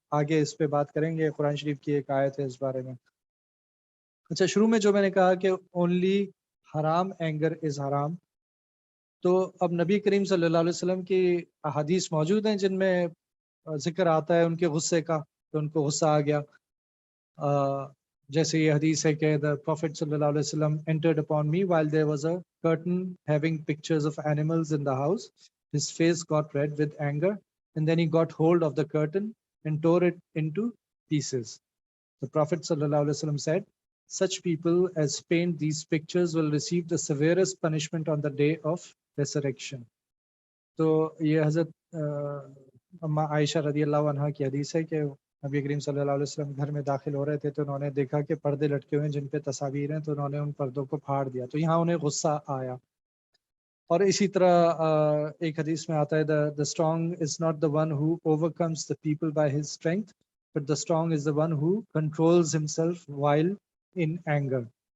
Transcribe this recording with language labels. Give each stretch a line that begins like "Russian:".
Hindi: आगे इस पे बात करेंगे, कुरान शरीफ की एक आयत है इस बारे में। अच्छा, शुरू में जो मैंने कहा कि
English: Only हराम anger is हराम।
Hindi: तो अब नबी करीम सल्लल्लाहु अलैहि वसल्लम की अहादीस मौजूद हैं जिनमें जिक्र आता है उनके गुस्से का, तो उनको गुस्सा आ गया। जैसे ये हदीस है कि
English: The prophet सल्लल्लाहु अलैहि वसल्लम entered upon me while there was a curtain having pictures of animals in the house. His face got red with anger, and then he got hold of the curtain and tore it into pieces. The Prophet sallallahu alaihi wasallam said, "Such people as paint these pictures will receive the severest punishment on the day of resurrection."
Hindi: तो ये हजरत अम्मा आयशा रदी अल्लाह अन्हा की हदीस है कि नबी करीम सल्लल्लाहु अलैहि वसल्लम घर में दाखिल हो रहे थे तो उन्होंने देखा कि पर्दे लटके हुए हैं जिन पे तस्वीर हैं, तो उन्होंने उन पर्दों को फाड़ दिया। तो यहाँ उन्हें गुस्सा आया। और इसी तरह एक हदीस में आता है
English: The strong is not the one who overcomes the people by his strength, but the strong is the one who controls himself while in anger.